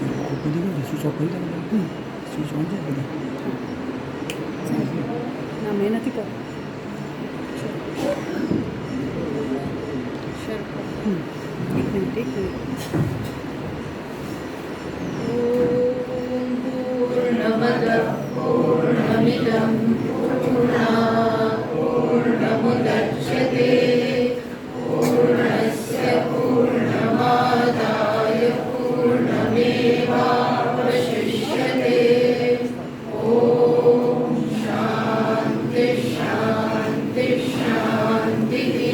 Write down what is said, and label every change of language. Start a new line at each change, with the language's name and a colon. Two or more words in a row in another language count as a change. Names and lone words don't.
Gujarati: બધી ગઈ
English: switch off
Gujarati: કરી દે.
English: switch on
Gujarati: છે બધી. ના મેં નથી કરી. એક મિનિટ એક મિનિટ.
Sanskrit: पूर्णमिदं पूर्णात् पूर्णमुदच्यते पूर्णस्य पूर्णमादाय पूर्णमेवावशिष्यते ॐ शान्ति शान्ति शान्तिः